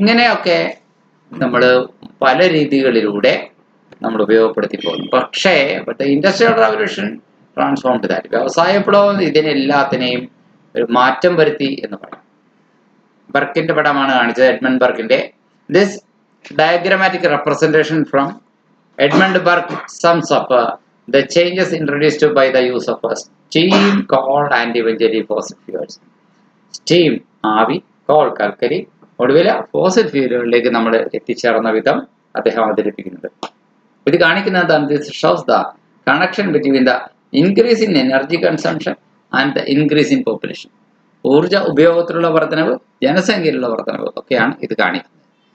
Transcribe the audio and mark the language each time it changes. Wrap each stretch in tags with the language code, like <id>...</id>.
<ml>ഇങ്ങനെയൊക്കെ നമ്മൾ പല രീതികളിലൂടെ നമ്മൾ ഉപയോഗപ്പെടുത്തി പോകുന്നു.</ml> <en>പക്ഷേ industrial revolution transformed that.</en> <ml>വ്യവസായ വിപ്ലവം ഇതിനെല്ലാത്തിനെയും ഒരു മാറ്റം വരുത്തി എന്ന് പറയാം. ബർക്കിന്റെ പടമാണ് കാണിച്ചത്, Edmund ബർക്കിന്റെ.</ml> <en>This diagrammatic representation from Edmund Burke sums up the changes introduced by the use of steam, coal and eventually fossil fuels.</en> <ml>Steam, ആവി, കോൾ, കൽക്കരി, ഒടുവിൽ ഫോസിൽ ഫ്യൂലുകളിലേക്ക് നമ്മൾ എത്തിച്ചേർന്ന വിധം അദ്ദേഹം അവതരിപ്പിക്കുന്നുണ്ട്. ഇത് കാണിക്കുന്നത്</ml> <en>This shows the connection between the increase in energy consumption and the increase in population.</en> <ml>ഊർജ ഉപയോഗത്തിലുള്ള വർധനവ്, ജനസംഖ്യയിലുള്ള വർധനവ് ഒക്കെയാണ് ഇത് കാണിക്കുന്നത്.</ml>